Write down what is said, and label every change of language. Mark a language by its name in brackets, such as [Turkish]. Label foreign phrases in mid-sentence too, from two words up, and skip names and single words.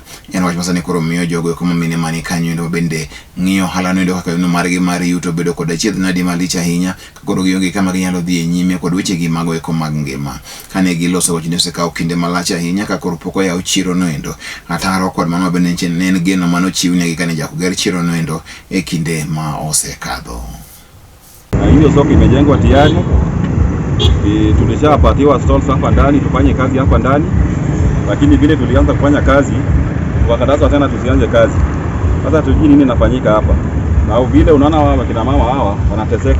[Luo (Kenya and Tanzania)] En wach masani koro miyo jogo eko mamine mani kanyo endo bende ng'iyo ohala noendo kaka yuno margi mar yuto bedo kod achiedh nadi malich ahinya koro gionge kama ginyalo dhi e nyime kod wechegi mago eko mag ngima. Kane giloso wachni osekawo kinde malach ahinya ka koro poko yaw chiro noendo. Ataro kod mano bende ne en geno manochiw negi kane jakoger chiro noendo e kinde ma osekadho. [Swahili] Hiyo soko imejengwa tayari. Tulishapatiwa stalls hapa ndani tufanye kazi hapa ndani. Lakini vile tulianza kufanya kazi wakatazwa tena tusianze kazi. Sasa tujui nini inafanyika hapa. Na vile unaona wao kina mama hawa wanateseka.